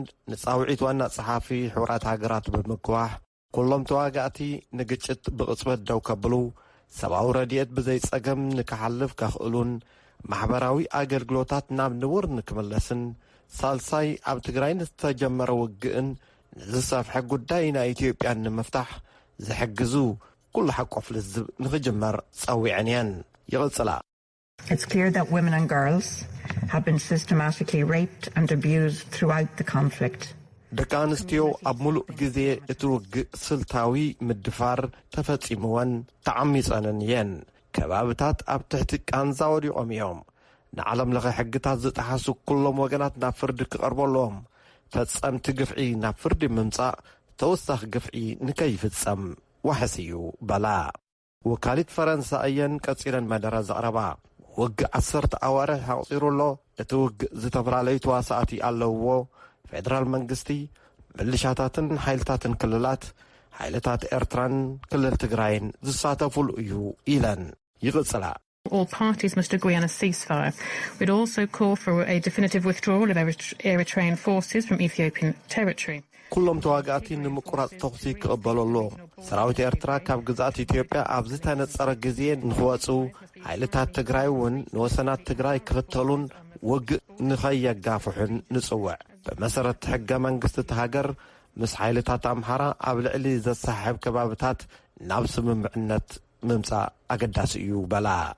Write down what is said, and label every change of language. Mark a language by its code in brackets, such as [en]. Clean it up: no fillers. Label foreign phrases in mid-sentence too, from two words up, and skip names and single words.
[ti] ንጻውዒት ዋና ጸሓፊ ሕቡራት ሃገራት ብምግዋሕ ኩሎም ተዋጋእቲ ንግጭት ብቕጽበት ደው ከብሉ ሰብኣዊ ረድኤት ብዘይ ጸገም ንክሓልፍ ከኽእሉን ማሕበራዊ ኣገልግሎታት ናብ ንቡር ንክምለስን ሳልሳይ ኣብ ትግራይ ዝተጀመረ ውግእን ንዝሰፍሐ ጉዳይ ናይ ኢትዮጵያ ንምፍታሕ ዝሕግዙ ኩሉ ሓቆፍ ልዝብ ንኽጅመር ጸዊዐን እየን። ይቕጽላ [en] It's clear that women and girls have been systematically raped and abused throughout the conflict. [ti] ደቂ ኣንስትዮ ኣብ ሙሉእ ግዜ እቲ ውግእ ስልታዊ ምድፋር ተፈጺምወን ተዓሚጸንን እየን። ከባብታት ኣብ ትሕቲ ቃንዛ ወዲቖም እዮም። ንዓለም ለኸ ሕግታት ዝጠሓሱ ኩሎም ወገናት ናብ ፍርዲ ክቐርቡ ኣለዎም። ፈጸምቲ ግፍዒ ናብ ፍርዲ ምምጻእ ተወሳኺ ግፍዒ ንከይፍጸም ዋሕስ እዩ በላ። ወካሊት ፈረንሳይ እየን ቀጺለን መደረ ዘቕረባ ውግእ 10 ኣዋርሕ ኣቕፂሩ ኣሎ። እቲ ውግእ ዝተፈላለዩ ተዋሳእቲ ኣለውዎ። ፌደራል መንግስቲ፣ ምልሻታትን ሓይልታትን ክልላት፣ ሓይልታት ኤርትራን ክልል ትግራይን ዝሳተፉሉ እዩ ኢለን ይቕጽላ። [en] All parties must agree on a ceasefire. We'd also call for a definitive withdrawal of Eritrean forces from Ethiopian territory. [ti] ኩሎም ተዋጋእቲ ንምቁራጽ ተኽሲ ክቕበለሎ ሰራዊት ኤርትራ ካብ ግዛት ኢትዮጵያ ኣብ ዝተነጸረ ግዜ ንኽወፁ ሓይልታት ትግራይ እውን ንወሰናት ትግራይ ክኽተሉን ውግእ ንኸየጋፍሑን ንጽውዕ ብመሰረት ሕገ መንግስቲ ሃገር ምስ ሓይልታት ኣምሓራ ኣብ ልዕሊ ዘሳሕብ ከባብታት ናብ ስምምዕነት ምምጻእ ኣገዳሲ እዩ በላ።